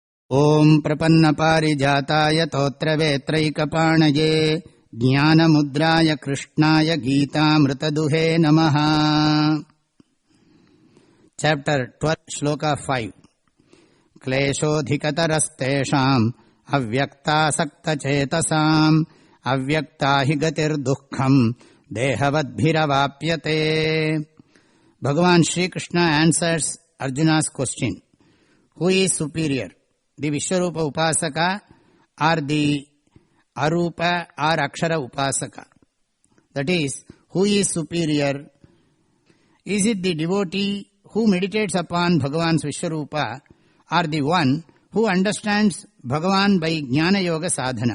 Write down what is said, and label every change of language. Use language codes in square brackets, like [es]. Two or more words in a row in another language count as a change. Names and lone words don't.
[sa] ॐ प्रपन्न पारिजाताय तोत्त्रवेत्रैकपाणये ज्ञानमुद्राय कृष्णाय गीतामृतदुहे नमः. [en] Chapter 12 Sloka 5. [sa] क्लेशोऽधिकतरस्तेषाम् अव्यक्तासक्तचेतसाम् अव्यक्ता हि गतिर्दुःखम् देहवद्भिरवाप्यते. [en] Bhagavan Shri Krishna answers Arjuna's question. Who is superior, the Vishwarupa Upasaka or the Arupa or Akshara Upasaka? That is, who is superior? Is it the devotee who meditates upon Bhagavan's Vishwarupa or the one who understands Bhagavan by Jnana Yoga Sadhana?